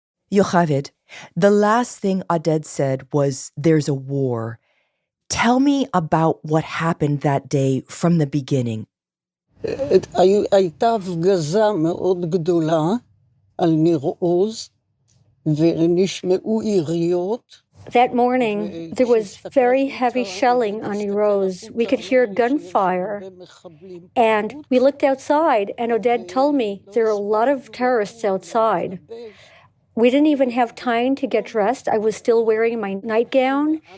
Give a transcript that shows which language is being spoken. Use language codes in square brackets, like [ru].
[en] Yocheved, the last thing Oded said was, "There's a war." Tell me about what happened that day from the beginning. [he] הייתה הפגזה מאוד גדולה על ניר עוז, ונשמעו יריות. [en] That morning, there was very heavy shelling on Nir Oz. We could hear gunfire. And we looked outside, and Oded told me there are a lot of terrorists outside. We didn't even have time to get dressed. I was still wearing my nightgown.